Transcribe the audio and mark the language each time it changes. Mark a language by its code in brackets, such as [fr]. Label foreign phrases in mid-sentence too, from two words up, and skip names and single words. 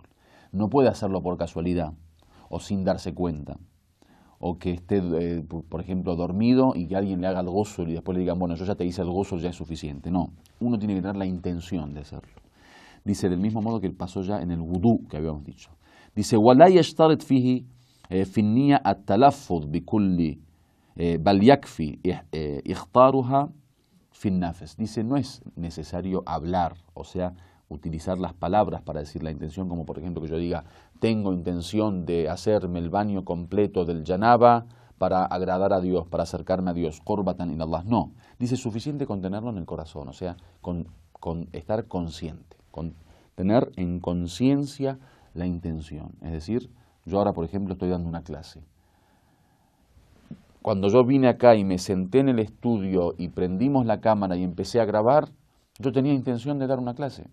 [es] No puede hacerlo por casualidad o sin darse cuenta, o que esté, por ejemplo, dormido y que alguien le haga el ghusl y después le digan, bueno, yo ya te hice el ghusl, ya es suficiente. No, uno tiene que tener la intención de hacerlo. Dice, del mismo modo que pasó ya en el wudú que habíamos dicho. Dice, [ar] وَلَا يَشْتَرِطْ فِيهِ فِي النِّيَّةِ التَّلَفُّظ بِكُلِّ بَلْ يَكْفِي إِخْطَارُهَا فِي النَّفْسِ. [es] Dice, no es necesario hablar, o sea, utilizar las palabras para decir la intención, como por ejemplo que yo diga, tengo intención de hacerme el baño completo del janaba para agradar a Dios, para acercarme a Dios, [ar] قربة إلى الله. [es] No, dice, suficiente con tenerlo en el corazón, o sea, con estar consciente, con tener en conciencia la intención. Es decir, yo ahora por ejemplo estoy dando una clase. Cuando yo vine acá y me senté en el estudio y prendimos la cámara y empecé a grabar, yo tenía intención de dar una clase.